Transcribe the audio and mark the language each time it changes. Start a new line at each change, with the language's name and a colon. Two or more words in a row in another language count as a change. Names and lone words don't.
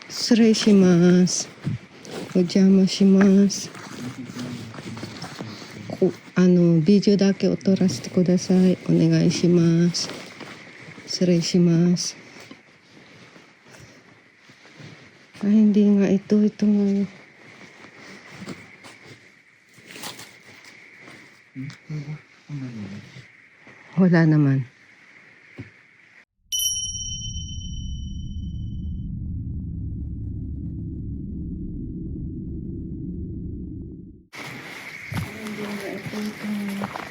Japanese: 失礼します。お邪魔します。ビデオだけを撮らせてください。お願いします。失礼します。
Filipino: Hindi nga ito nga. Wala naman. Hindi nga ito nga.